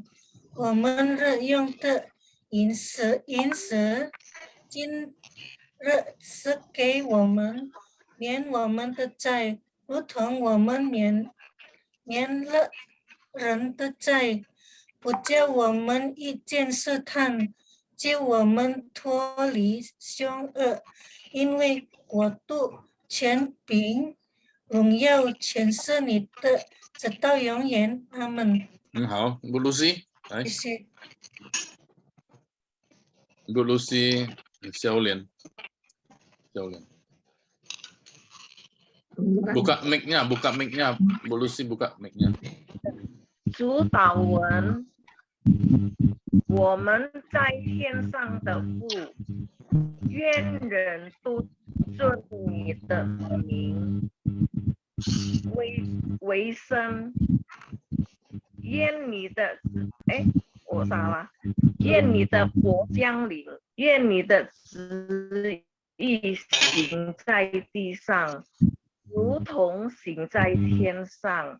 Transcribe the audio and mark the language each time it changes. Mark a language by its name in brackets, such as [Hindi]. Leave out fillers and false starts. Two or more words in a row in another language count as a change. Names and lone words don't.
[Chinese] 我们日用的饮食，今日赐给我们，免我们的债，如同我们免了人的债，不叫我们遇见试探，救我们脱离凶恶，因为国度、权柄、荣耀全是你的，直到永远。阿门。好，Bu Lucy，来。谢谢。 [Indonesian] Bu Lucy，小莲。buka mic-nya, Bu Lucy buka mic-nya. [Chinese] 主祷文：我们在天上的父，愿人都尊你的名为圣， 愿你的我傻了，愿你的国降临，愿你的旨意行在地上，如同行在天上。